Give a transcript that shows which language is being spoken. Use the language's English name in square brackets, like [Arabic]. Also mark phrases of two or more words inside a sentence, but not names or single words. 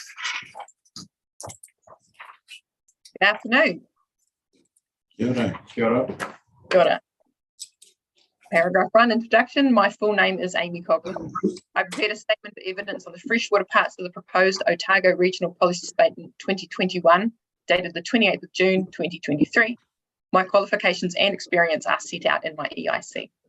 [English] Good afternoon. [Māori] Kia ora. Kia ora. [English] Paragraph 1, introduction. My full name is Amy Coughlin. I prepared a statement of evidence on the freshwater parts of the proposed Otago Regional Policy Statement 2021, dated the 28th of June 2023. My qualifications and experience are set out in my EIC.